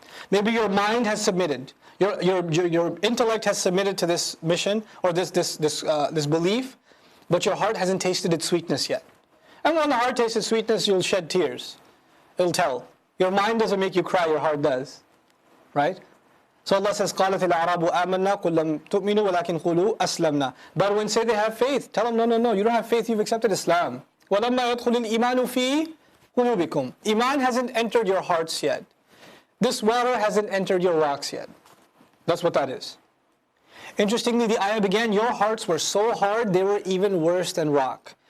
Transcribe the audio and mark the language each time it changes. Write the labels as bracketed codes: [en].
[en] Maybe your mind has submitted. Your intellect has submitted to this mission or this belief, but your heart hasn't tasted its sweetness yet. And when the heart tastes its sweetness, you'll shed tears. It'll tell. Your mind doesn't make you cry, your heart does. Right? So Allah says, [ar] قَالَتِ الْأَعْرَابُ آمَنَّا قُلْ لَمْ تُؤْمِنُوا وَلَكِنْ قُولُوا أَسْلَمْنَا. [en] But when say they have faith, tell them, no, you don't have faith, you've accepted Islam. [ar] وَلَمَّا يَدْخُلِ الْإِيمَانُ فِي قُلُوبِكُمْ. [en] Iman hasn't entered your hearts yet. This water hasn't entered your rocks yet. That's what that is. Interestingly, the ayah began, your hearts were so hard, they were even worse than rock.